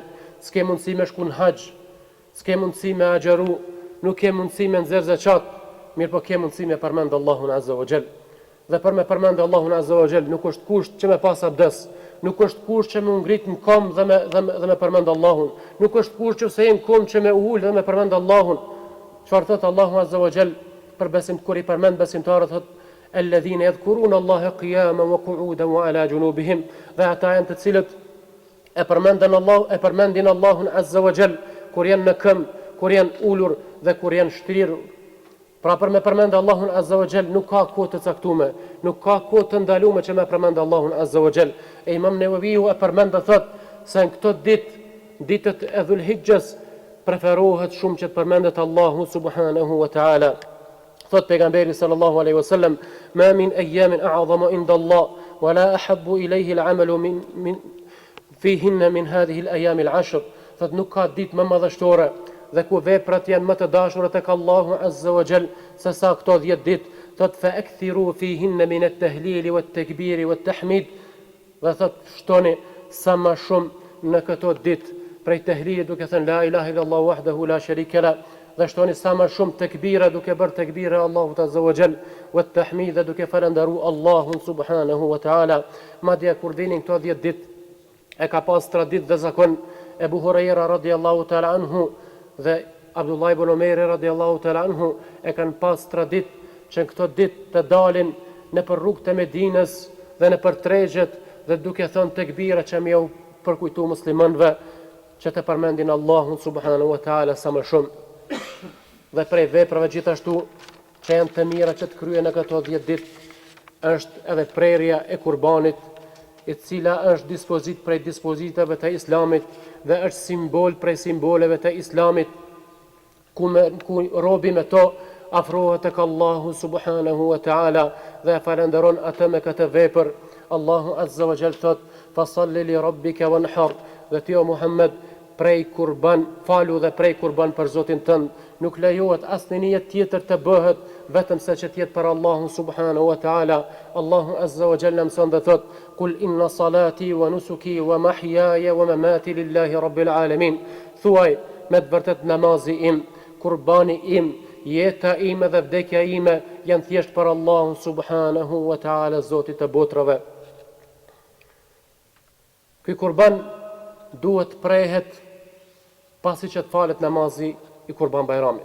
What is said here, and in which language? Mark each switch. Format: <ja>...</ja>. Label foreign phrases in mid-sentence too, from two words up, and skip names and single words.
<sq>S'ke mundësi me shku në haxh, s'ke mundësi me agjeru, nuk ke mundësi me nxjerr zakat, mirë po ke mundësi me përmend Allahun</sq> <ar>عز وجل.</ar> <sq>Dhe për me përmend Allahun</sq> <ar>عز وجل</ar> <sq>nuk është kusht që me pas abdes, nuk është kusht që me ngrit në kom dhe me përmend Allahun, nuk është kusht që se në kom që me ul dhe me përmend Allahun. Çfarë thot Allahu</sq> <ar>عز وجل</ar> <sq>për kur i përmend besimtarët, thot</sq> <ar>الذين يذكرون الله قياما وقعودا وعلى جنوبهم,</ar> <sq>dhe ata janë të cilët e përmendin Allahun</sq> <ar>عز وجل</ar> <sq>kur janë në këmbë, kur janë ulur dhe kur janë shtrirur. Pra për me përmend Allahun</sq> <ar>عز وجل</ar> <sq>nuk ka kohë të caktuar, nuk ka kohë të ndaluar që me përmend Allahun</sq> <ar>عز وجل.</ar> <sq>E Imam Newaviu e përmend dhe thot se në këto ditët e Dhulhijhes preferohet shumë që të përmendet Allahu</sq> <ar>سبحانه وتعالى.</ar> <sq>Thot pejgamberi</sq> <ar>صلى الله عليه وسلم ما من أيام أعظم عند الله ولا أحب إليه العمل من فيهن من هذه الأيام العشر."</ar> <sq>Thot nuk ka ditë më madhështore dhe ku veprat janë më të dashura tek Allahu</sq> <ar>عز وجل</ar> <sq>se sa këto 10 ditë.</sq> <ar>Thot فأكثروا فيهن من التهليل والتكبير والتحميد.</ar> <sq>Dhe thot shtoni sa më shumë në këto ditë prej tehlilit duke thënë</sq> <ar>لا إله إلا الله وحده لا شريك لا,</ar> <sq>dhe shtoni sa më shumë tekbira duke bërë tekbira Allahut</sq> <ar>عز وجل, والتحميد</ar> <sq>duke falendëruar Allahun</sq> <ar>سبحانه وتعالى.</ar> <sq>Madje kur vinin këto 10 ditë e ka pas tradit dhe zakon Ebu Hurajra</sq> <ar>رضي الله تعالى عنه</ar> <sq>dhe Abdullah ibn Umeri</sq> <ar>رضي الله تعالى عنه</ar> <sq>e kanë pas tradit që në këto ditë të dalin në për rrugët e Medinës dhe në për tregjet dhe duke thënë tekbira që më u përkujtu muslimanëve që të përmendin Allahun</sq> <ar>سبحانه وتعالى</ar> <sq>sa më shumë. Dhe prej veprave gjithashtu që janë të mira që të kryen në këto 10 ditë është edhe prerja e kurbanit, e cila është dispozit prej dispozitave të Islamit dhe është simbol prej simboleve të Islamit, ku robi me to afrohet tek Allahu</sq> <ar>سبحانه وتعالى</ar> <sq>dhe falenderon atë me këtë vepër. Allahu</sq> <ar>عز وجل</ar> <sq>thot:</sq> <ar>"فصل لربك وانحر",</ar> <sq>dhe ti o Muhammed prej kurban, falu dhe prej kurban për Zotin tënd. Nuk lejohet asnjë niyet tjetër të bëhet vetëm se që tjetë për Allahun</sq> <ar>سبحانه وتعالى.</ar> <sq>Allahu</sq> <ar>عز وجل</ar> <sq>mëson dhe thot:</sq> <ar>"قل إن صلاتي ونسكي ومحياي ومماتي لله رب العالمين."</ar> <sq>Thuaj me të vërtet namazi im, kurbani im, jeta ime dhe vdekja ime janë thjesht për Allahun</sq> <ar>سبحانه وتعالى,</ar> <sq>Zotit të botrave. Ky kurban duhet prehet pasi që të falet namazi i Kurban Bajramit.</sq>